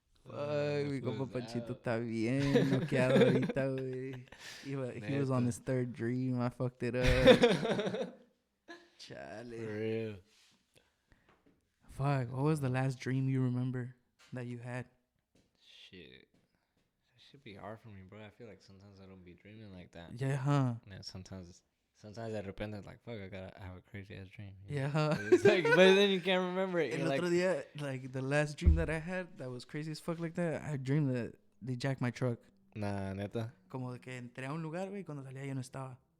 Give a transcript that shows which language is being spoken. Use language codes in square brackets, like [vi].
[es] Ay, mi compa Panchito está bien noqueado ahorita, güey. [en] He was on his third dream. I fucked it up. Chale. For real. Fuck, what was the last dream you remember that you had? Shit. That should be hard for me, bro. I feel like sometimes I don't be dreaming like that. Yeah, huh? Yeah, sometimes [es] de repente, [en] like, fuck, I have a crazy ass dream. Yeah, huh? It's like, but then you can't remember it. [es] El otro día, [en] like, the last dream that I had that was crazy as fuck like that, I dreamed that they jacked my truck. [es] Nah, neta. Como de que entré a un lugar, güey, y cuando salía yo no estaba.